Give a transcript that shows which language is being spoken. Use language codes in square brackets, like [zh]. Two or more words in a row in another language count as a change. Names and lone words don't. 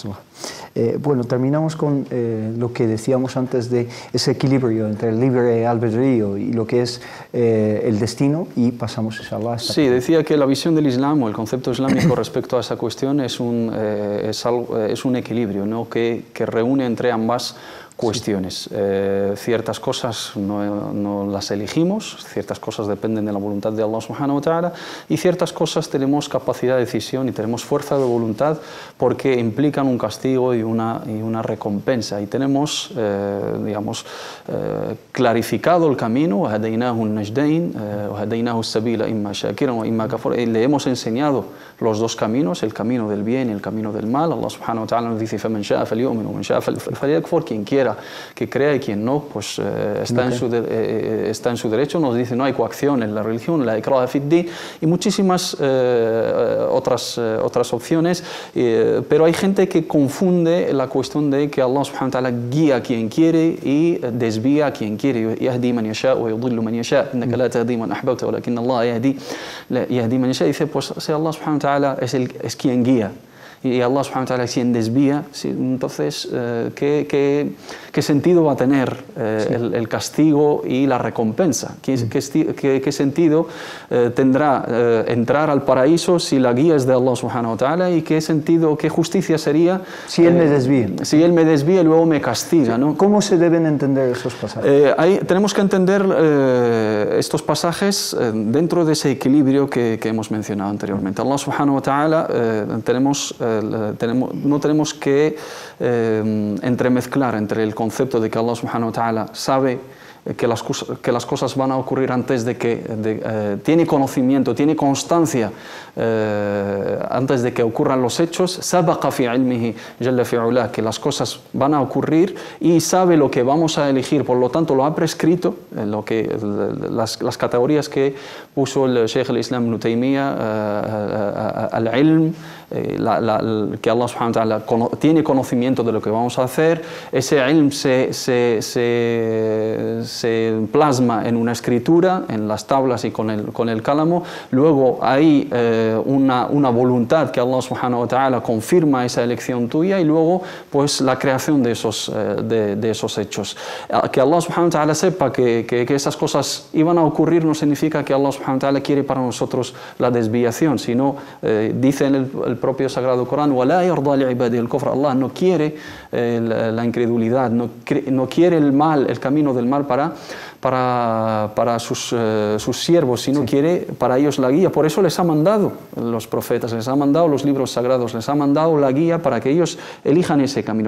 [es] Bueno, terminamos con lo que decíamos antes de ese equilibrio entre el libre albedrío y lo que es el destino, y pasamos inshallah a esta Sí, decía que la visión del Islam o el concepto islámico respecto a esa cuestión es un equilibrio, ¿no? que reúne entre ambas cuestiones. Ciertas cosas no las elegimos, ciertas cosas dependen de la voluntad de Allah [ar] سبحانه وتعالى, [es] y ciertas cosas tenemos capacidad de decisión y tenemos fuerza de voluntad porque implican un castigo y una recompensa. Y tenemos, digamos, clarificado el camino, le hemos enseñado los dos caminos, el camino del bien y el camino del mal. Allah subhanahu wa ta'ala nos dice: quien quiera que crea y quien no, pues está en su derecho. Nos dice: no hay coacción en la religión, [ar] لا إكراه في الدين, [es] y muchísimas otras opciones, pero hay gente que confunde la cuestión de que Allah [ar] سبحانه وتعالى [es] guía a quien quiere y desvía a quien quiere. [ar] يهدي من يشاء ويضل من يشاء إنك لا تهدي من أحببت ولكن الله يهدي من يشاء. [es] Dice, pues si Allah [ar] سبحانه وتعالى [es] es quien guía y Allah [ar] سبحانه وتعالى [es] es quien desvía, entonces ¿qué sentido va a tener el castigo y la recompensa? ¿Qué sentido tendrá entrar al paraíso si la guía es de Allah [ar] سبحانه وتعالى? [es] ¿Y qué justicia sería si Él me desvía? Si Él me desvía y luego me castiga, ¿no? ¿Cómo se deben entender esos pasajes? Tenemos que entender estos pasajes dentro de ese equilibrio que hemos mencionado anteriormente. Allah [ar] سبحانه وتعالى [es] no tenemos que entremezclar entre el concepto de que Allah [ar] سبحانه وتعالى [es] sabe que las cosas van a ocurrir antes de que tiene conocimiento, tiene constancia antes de que ocurran los hechos, [ar] سبق في علمه جل في علاه, [es] que las cosas van a ocurrir y sabe lo que vamos a elegir, por lo tanto lo ha prescrito, las categorías que puso el Sheikh al-Islam Ibn Taymiyyah, al-ilm, que Allah [ar] سبحانه وتعالى [es] tiene conocimiento de lo que vamos a hacer. Ese ilm se plasma en una escritura, en las tablas y con el cálamo. Luego hay una voluntad que Allah [ar] سبحانه وتعالى [es] confirma esa elección tuya, y luego pues la creación de esos hechos. Que Allah [ar] سبحانه وتعالى [es] sepa que esas cosas iban a ocurrir no significa que Allah [ar] سبحانه وتعالى [es] quiere para nosotros la desviación, sino dice en el propio Sagrado Corán: [ar] وَلَا يَرْضَى لِعِبَادِهِ الْكُفْرَ. [es] Allah no quiere la incredulidad, no quiere el mal, el camino del mal para sus siervos, sino quiere para ellos la guía. Por eso les ha mandado los profetas, les ha mandado los libros sagrados, les ha mandado la guía para que ellos elijan ese camino.